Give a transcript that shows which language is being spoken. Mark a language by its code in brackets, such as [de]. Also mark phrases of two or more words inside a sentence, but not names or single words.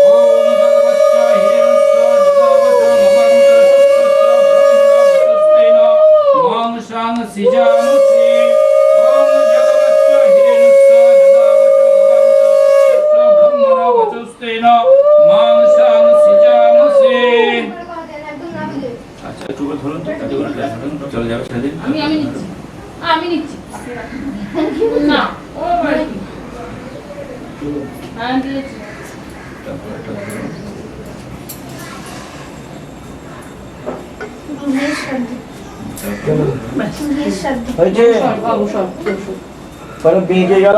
[sa] ওম যদবচ্চ হিরণ্যস্য যদাবচ গবামুত সত্যস্য ব্রহ্মণ বচস্তেন মাংসাংসি জামুষে। ওম যদবচ্চ হিরণ্যস্য যদাবচ গবামুত সত্যস্য ব্রহ্মণ বচস্তেন মাংসাংসি জামুষে। [bn] আচ্ছা একটু করে ধরুন তো, কাজে করে চলে যাবে সেদিন। আমি নিচ্ছি, আমি নিচ্ছি না ও হ্যাঁ দিয়েছি। হয়েছে পরে বেঁকে গেল